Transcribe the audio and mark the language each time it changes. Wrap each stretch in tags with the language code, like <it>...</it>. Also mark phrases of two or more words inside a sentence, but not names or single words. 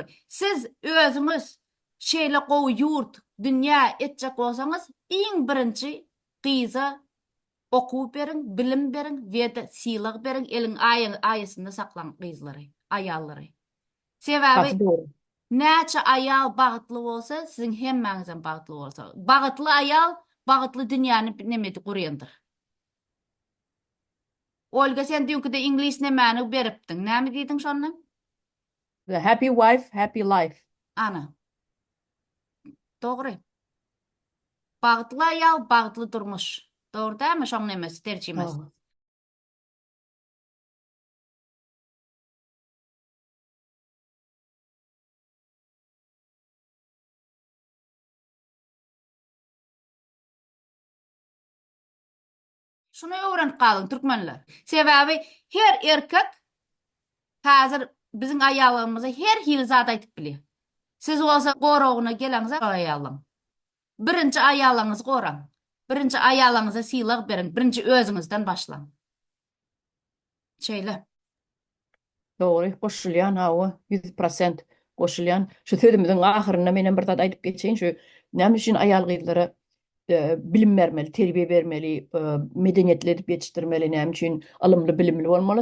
<tk>Siz özüňiz şeýle gowy ýurt, dünýä etjek bolsaňyz, iň birinji gyza okup berin, bilim berin, we sylyk berin, eliň aýasynda saklanan gyzlary, ayallary. Sebebi näçe ayal bagtly bolsa, siziň hemmäňizem bagtly bolsa. Bagtly ayal, bagtly dünýäni nemedi gurýandyr. Olga sen diýiňki de inglis nemäni beripdiň. Näme diýdiň şonu?</tk> <en>The happy wife, happy life.</en> <tk>Ana. Dogry. Bagtly ayal, bagtly durmuş. Dogry däme şoň nemesi terjimesi? Awa. Şunu öwrenip galyň türkmenler. Sebebi her erkek hazır bizim ayallarymyza her hil zat aýtyp bilýär. Siz bolsa gorogyna geleňiz ayalym. Birinci ayalyňyzy goraň. Birinci ayalyňyza sylyk berin. Birinci özüňizden başlaň. Şeýle. Doğru, goşulýan hawa 100% goşulýan. Şu sözümizin ahyryna menen bir zat aýdyp geçeýin, şu näme üçin ayal gyzlary bilim vermeli, terbiye vermeli, medeniyetli edip yetiştirmeli, näme üçin alımlı bilimli bolmaly.</tk>